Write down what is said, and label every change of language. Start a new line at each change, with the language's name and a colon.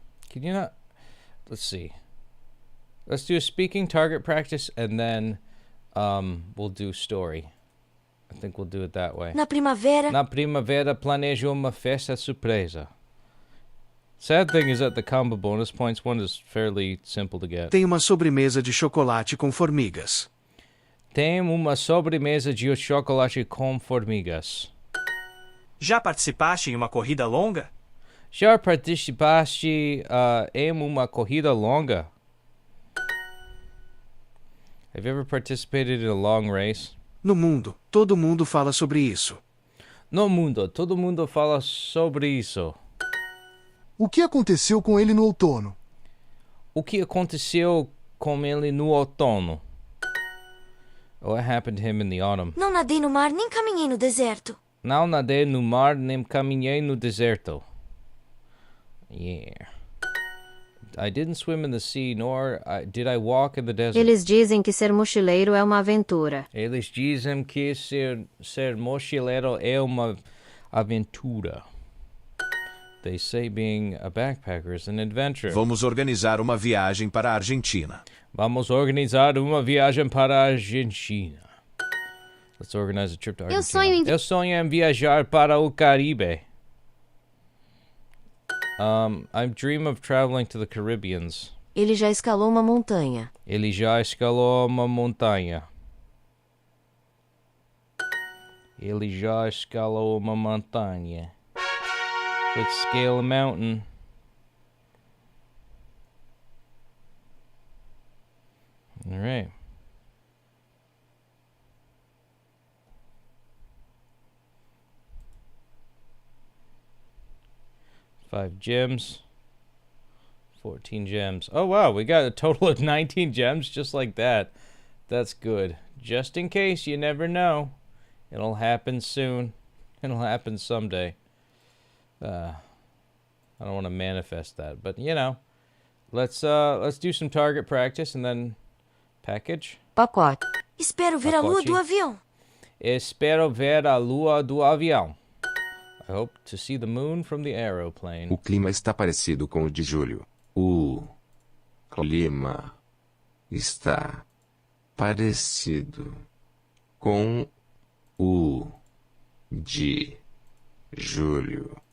English: Can you not? Let's see. Let's do a speaking target practice and then we'll do story. I think we'll do it that way.
Portuguese: Na primavera, Na primavera planejo uma festa surpresa.
English: Sad thing is that the combo bonus points one is fairly simple to get.
Portuguese: Tem uma sobremesa de chocolate com formigas. Tem uma sobremesa de chocolate com formigas. Já participaste em uma corrida longa? Já participaste em uma corrida longa?
English: Have you ever participated in a long race?
Portuguese: No mundo, todo mundo fala sobre isso. No mundo, todo mundo fala sobre isso. O que aconteceu com ele no outono? O que aconteceu com ele no outono?
English: What happened to him in the autumn?
Portuguese: não nadei no mar nem caminhei no deserto. Não nadei no mar nem caminhei no deserto.
English: Yeah. I didn't swim in the sea, nor did I walk in the desert.
Portuguese: Eles dizem que ser mochileiro é uma aventura. Eles dizem que ser mochileiro é uma aventura.
English: They say being a backpacker is an adventure.
Portuguese: Vamos organizar uma viagem para a Argentina. Vamos organizar uma viagem para a Argentina.
English: Let's organize a trip to Argentina.
Portuguese: Eu sonho em viajar para o Caribe.
English: I dream of traveling to the Caribbeans.
Portuguese: Ele já escalou uma montanha. Ele já escalou uma montanha. Ele já escalou uma montanha.
English: Let's scale a mountain. All right. Five gems. 14 gems. Oh, wow. We got a total of 19 gems just like that. That's good. Just in case, you never know. It'll happen soon. It'll happen someday. I don't want to manifest that, but you know, let's do some target practice and then package.
Portuguese: Pacote. Espero ver a lua do avião. Espero ver a lua do avião.
English: I hope to see the moon from the aeroplane.
Portuguese: O clima está parecido com o de julho. O clima está parecido com o de julho.